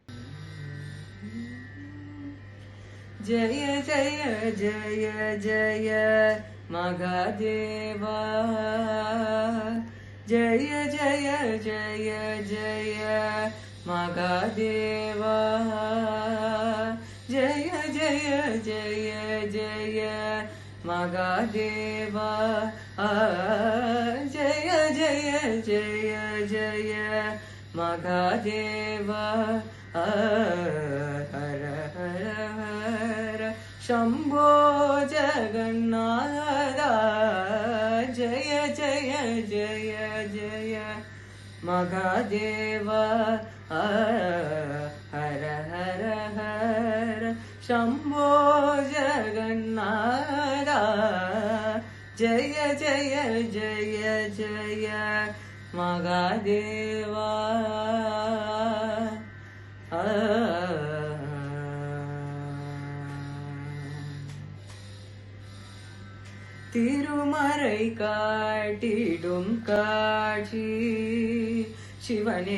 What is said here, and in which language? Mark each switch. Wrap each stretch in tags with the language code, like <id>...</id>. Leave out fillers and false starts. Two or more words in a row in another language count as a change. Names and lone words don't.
<sa>जय जय जय जय महादेवा, जय जय जय जय महादेवा, जय जय जय जय महादेवा, जय जय जय जय महादेवा, हर हर हर शम्भो जगन्नाथ, जय जय जय जय महादेवा, हर हर हर शम्भो जगन्नाथ, जय जय जय जय महादेवा,</sa> <ta>திருமறை காட்டிடும் காட்சி சிவனே,</ta>